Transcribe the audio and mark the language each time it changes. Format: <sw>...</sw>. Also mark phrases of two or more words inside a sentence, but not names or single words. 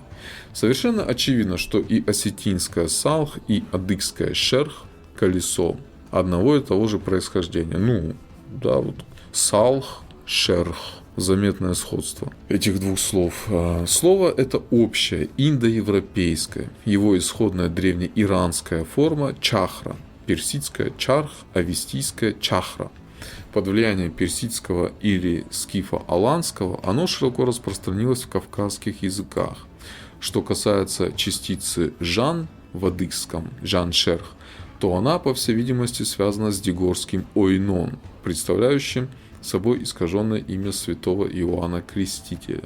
<ru>Совершенно очевидно, что и осетинское салх, и адыгское шерх – колесо одного и того же происхождения. Ну, да, вот салх, шерх. Заметное сходство этих двух слов. Слово это общее, индоевропейское. Его исходная древнеиранская форма – чахра. Персидская – чарх, авестийская – чахра. Под влиянием персидского или скифо-аланского оно широко распространилось в кавказских языках. Что касается частицы «жан» в адыгском «жан-шерх», то она, по всей видимости, связана с дигорским «ойнон», представляющим собой искаженное имя святого Иоанна Крестителя.</ru>